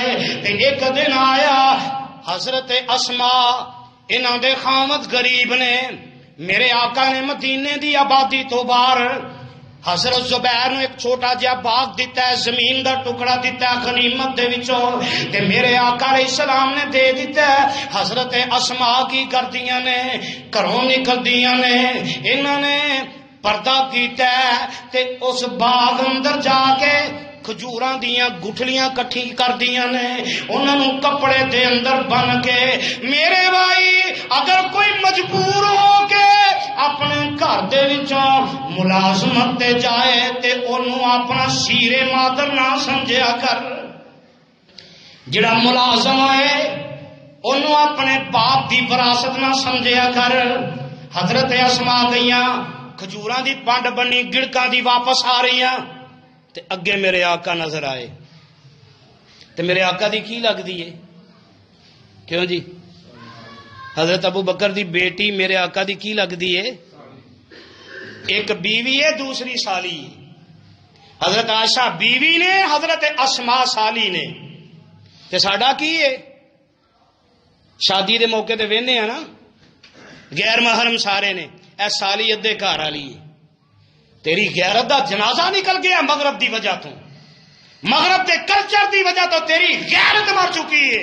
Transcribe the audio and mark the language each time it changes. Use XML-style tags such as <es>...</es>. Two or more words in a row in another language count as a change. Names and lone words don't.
<pa>تے ایک دن آیا حضرت اسماء انہاں دے خامد غریب نے، میرے آقا نے مدینے دی آبادی تو باہر حضرت زبیر نو ایک چھوٹا جہا باغ دیتا ہے، زمین دا ٹکڑا دیتا ہے غنیمت دے وچوں، تے میرے آقا</pa> <ar>علیہ السلام</ar> <pa>نے دے دیتا ہے. حضرت اسماء کی کردیاں نے گھروں نکلدیاں نے، انہاں نے پردہ کیتا ہے تے اس باغ اندر جا کے کھجوراں دیاں گٹھلیاں کٹھی کر دیاں نے، انہاں نوں کپڑے دے اندر بن کے. میرے بھائی اگر کوئی مجبور ہو کے اپنے گھر دے وچوں ملازمت تے جائے تے انہوں اپنا شیر مادر نہ سمجھیا کر. جڑا ملازم ہے انہوں اپنے باپ دی وراثت نہ سمجھیا کر. حضرت اسماء گئیاں کھجوراں دی پنڈ بنی گڑکاں دی واپس آ رہی ہیں تے اگے میرے آقا نظر آئے. تے میرے آقا دی کی لگ دی ہے؟ کیوں جی؟ حضرت ابو بکر دی بیٹی میرے آقا دی کی لگ دی ہے؟ ایک بیوی ہے دوسری سالی. حضرت عائشہ بیوی نے، حضرت اسماء سالی نے. تے ساڈا کی ہے؟ شادی دے موقع تے وینے ہیں نا غیر محرم سارے نے، اے سالی ادے گھر والی ہے. تیری غیرت دا جنازہ نکل گیا مغرب دی وجہ تو، مغرب دے کلچر دی وجہ تو تیری غیرت مر چکی ہے.</pa>